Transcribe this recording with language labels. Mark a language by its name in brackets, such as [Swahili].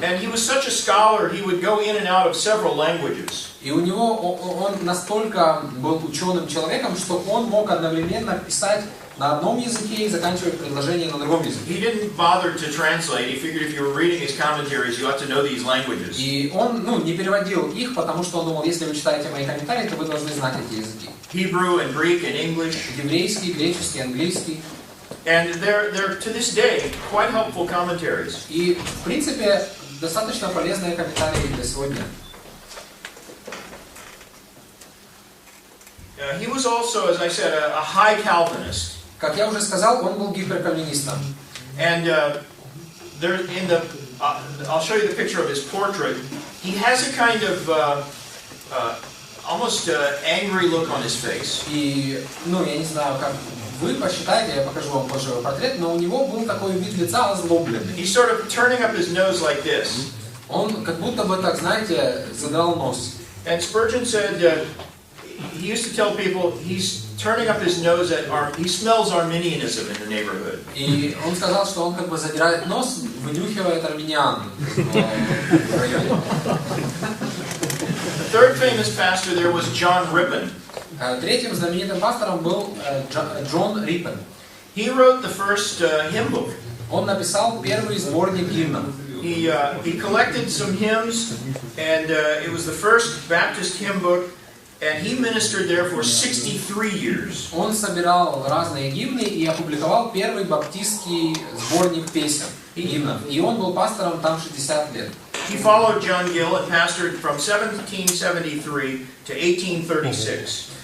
[English] And he was such a scholar, he would go in and out of several languages. [Russian] И у него он настолько был ученым человеком, что он мог одновременно писать на одном языке и заканчивать предложение на другом языке. [English] He didn't bother to translate. He figured if you were reading his commentaries, you ought to know these languages. [Russian] И он, не переводил их, потому что он думал, если вы читаете мои комментарии, то вы должны знать эти языки. [English] Hebrew and Greek and English. [Russian] Еврейский, греческий, английский. [English] And they're to this day quite helpful commentaries. [Russian] И, в принципе, достаточно полезные комментарии для сегодня. [English] He was also, as I said, a high Calvinist. [Russian] Как я уже сказал, он был гиперкальвинистом. [English] And there, I'll show you the picture of his portrait. He has a kind of almost angry look on his face. [Russian] И, я не знаю, как вы посчитаете, я покажу вам позже его портрет, но у него был такой вид лица озлобленный. [English] He's sort of turning up his nose like this. [Russian] Он как будто бы так, знаете, задрал нос. [English] And Spurgeon said he used to tell people he's turning up his nose he smells Arminianism in the neighborhood. [Russian] И он сказал, что он как бы задирает нос, вынюхивает армян в районе. [English] The third famous pastor there was John Rippon. [Russian] Третьим знаменитым пастором был Джон Риппен. [English] He wrote the first hymn book. [Russian] Он написал первый сборник гимнов. [English] He collected some hymns, and it was the first Baptist hymn book, and he ministered there for 63 years. [Russian] Он собирал разные гимны и опубликовал первый баптистский сборник песен и гимнов. И он был пастором там 60 лет. [English] He followed John Gill and pastored from 1773 to 1836.